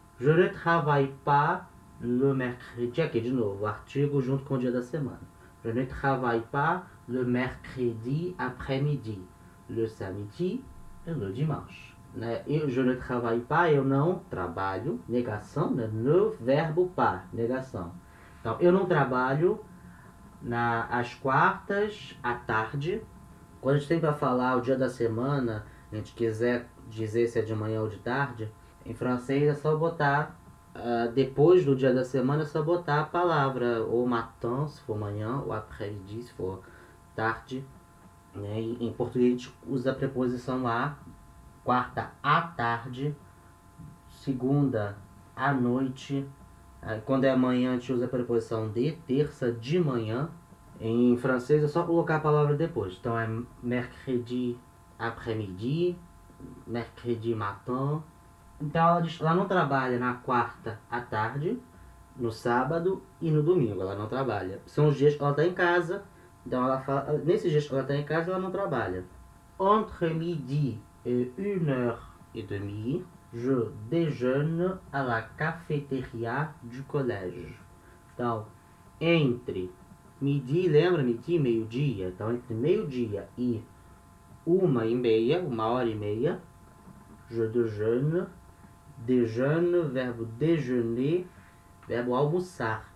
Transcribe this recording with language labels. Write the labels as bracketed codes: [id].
[fr] Je ne travaille pas le mercredi. [pt] Aqui de novo, o artigo junto com o dia da semana. [fr] Je ne travaille pas le mercredi après-midi, le samedi et le dimanche. [pt] Né? [fr] Je ne travaille pas, [pt] eu não trabalho, negação, né? No verbo pas, negação. Então, eu não trabalho às quartas à tarde. Quando a gente tem para falar o dia da semana, a gente quiser dizer se é de manhã ou de tarde, em francês é só botar, depois do dia da semana, é só botar a palavra ou matin, se for manhã, ou après-midi, se for tarde. Né? Em português a gente usa a preposição a, quarta à tarde, segunda à noite. Quando é amanhã a gente usa a preposição de, terça de manhã. Em francês é só colocar a palavra depois. Então é mercredi après-midi, mercredi matin. Então ela não trabalha na quarta à tarde, no sábado e no domingo. Ela não trabalha. São os dias que ela está em casa. Então ela fala, nesses dias que ela está em casa, ela não trabalha. [fr] Entre midi et 1h30, je déjeune à la cafétéria du collège. [pt] Então, entre midi, lembra? Midi, meio-dia. Então, entre meio-dia e 1h30, 1h30, [fr] je déjeune. [pt] Déjeune, verbo déjeuner, verbo almoçar.